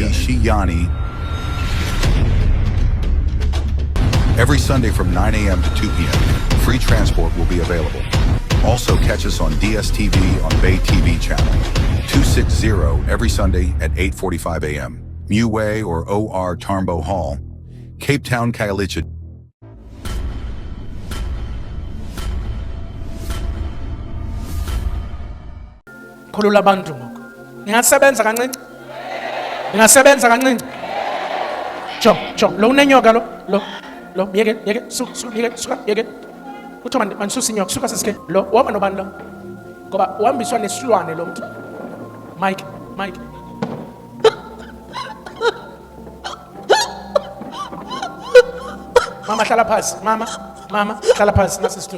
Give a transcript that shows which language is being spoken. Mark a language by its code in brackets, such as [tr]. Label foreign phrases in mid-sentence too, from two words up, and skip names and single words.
[en] Shiyani, every Sunday from 9 a.m. to 2 p.m. Free transport will be available. Also catch us on DSTV on Bay TV channel 260 every Sunday at 8:45 a.m. Muway or OR Tarnbo Hall, Cape Town, Khayelitsha. [xh] Khulula abantu ngoku. Ningasebenza kancinci? Ningasebenza kancinci? Jo, lo unenyoka lo, yeke, suka, yeke. Kuthiwa mandisusa inyoka, suka sisike. Lo, uhamba nobani lo? Ngoba uhambiswa nesilwane lo mntu. Mike. Mama hlala phansi, mama, hlala phansi nasisitulo.